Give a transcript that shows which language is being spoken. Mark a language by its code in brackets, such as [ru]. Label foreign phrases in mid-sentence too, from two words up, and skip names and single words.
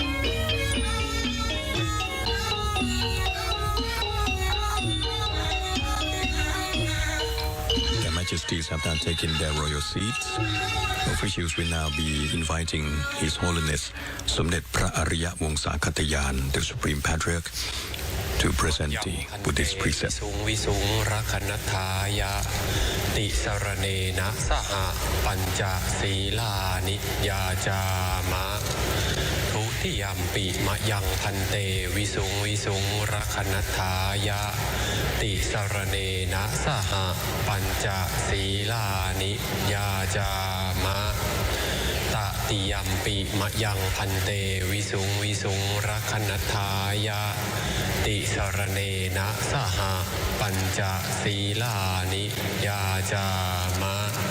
[en] Majesties have now taken their royal seats. Officials will now be inviting His Holiness Somdet Phra Ariya Wongsa Katayan, the Supreme Patriarch, to present the Buddhist precept. [pi] Ti saranena saha panca silani yajama Tutiyampi mayang pante visung rakhanataya Ti saranena saha panca silani yajama Tatiyampi mayang pante visung rakhanataya Ti saranena saha panca silani yajama.